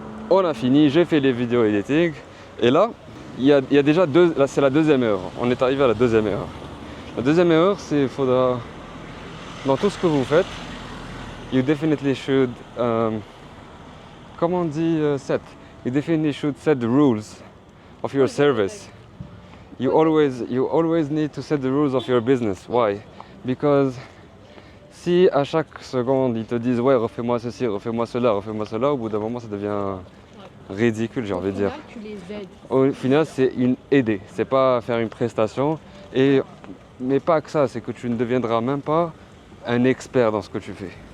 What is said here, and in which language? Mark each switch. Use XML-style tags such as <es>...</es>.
<fr>On a fini, j'ai fait les vidéos editing et là, il y a déjà là c'est la deuxième heure, on est arrivé à la deuxième heure. La deuxième heure, c'est il faudra, dans tout ce que vous faites,</fr> <en>you definitely should,</en> <fr>comment on dit set?</fr> <en>You definitely should set the rules of your service. You always need to set the rules of your business. Why?</en> <fr>Because si à chaque seconde ils te disent ouais refais-moi ceci, refais-moi cela, au bout d'un moment ça devient ridicule, j'ai envie de dire. Tu les aides. Au final, c'est une aider, c'est pas faire une prestation. Mais pas que ça, c'est que tu ne deviendras même pas un expert dans ce que tu fais.</fr>